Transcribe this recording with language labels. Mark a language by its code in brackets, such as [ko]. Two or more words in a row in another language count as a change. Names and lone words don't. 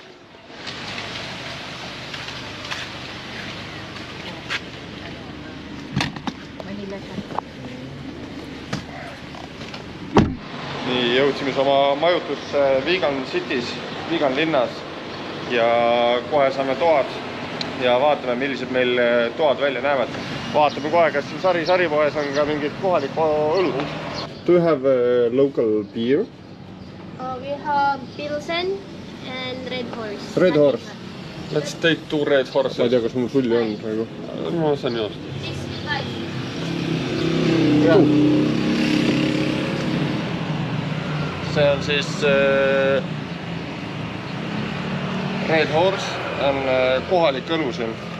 [et] Nii, jõudsime oma majutusse Vegan City's, Vegan linnas ja kohe saame toad ja vaatame, millised meil toad välja näevad. Vaatame kohe, kas saripoes on ka mingid kohalikku õlu. [en] Do you have a local beer? We have Pilsen and Red Horse. Red Horse. Let's take 2 Red Horses. [et] Ma ei tea, kas mul sulli on praegu. Ma saan joosta. See on siis Red Horse, on kohalik õlu siin.